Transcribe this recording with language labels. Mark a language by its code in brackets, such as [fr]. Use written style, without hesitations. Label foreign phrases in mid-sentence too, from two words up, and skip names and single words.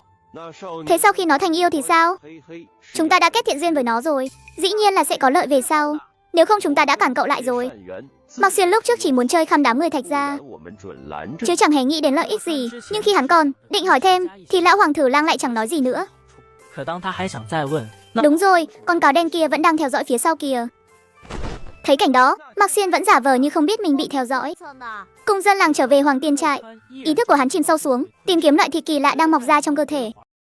[vi] Thế sau khi nó thành yêu thì sao? Chúng ta đã kết thiện duyên với nó rồi. Dĩ nhiên là sẽ có lợi về sau. Nếu không chúng ta đã cản cậu lại rồi. Mạc Xuyên lúc trước chỉ muốn chơi khăm đám người Thạch gia, chứ chẳng hề nghĩ đến lợi ích gì. Nhưng khi hắn còn định hỏi thêm thì lão hoàng thử lang lại chẳng nói gì nữa. [zh] 可当他还想再问，那 [vi] Đúng rồi, con cáo đen kia vẫn đang theo dõi phía sau kìa. Thấy cảnh đó, Mạc Xuyên vẫn giả vờ như không biết mình bị theo dõi. Cùng dân làng trở về Hoàng Tiên trại. Ý thức của hắn chìm sâu xuống, tìm kiếm loại thịt kỳ lạ đang mọc ra trong cơ thể.